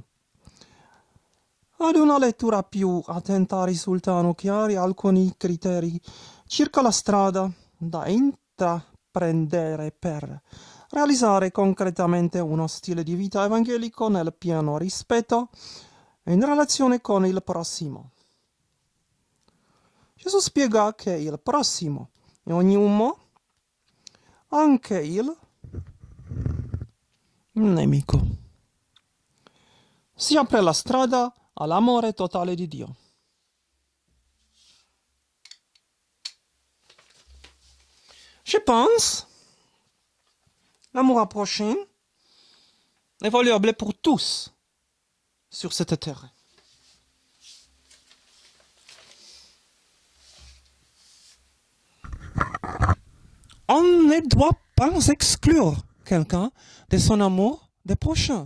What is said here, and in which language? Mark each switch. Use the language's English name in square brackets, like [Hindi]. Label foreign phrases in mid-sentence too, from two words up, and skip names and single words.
[Italian] Ad una lettura più attenta risultano chiari alcuni criteri circa la strada da intraprendere per realizzare concretamente uno stile di vita evangelico nel pieno rispetto e in relazione con il prossimo. Gesù spiega che il prossimo è ognuno, anche il nemico. Si apre la strada all'amore totale di Dio. [French] Je pense, l'amour prochain est valable pour tous sur cette terre. On ne doit pas exclure quelqu'un de son amour des prochains.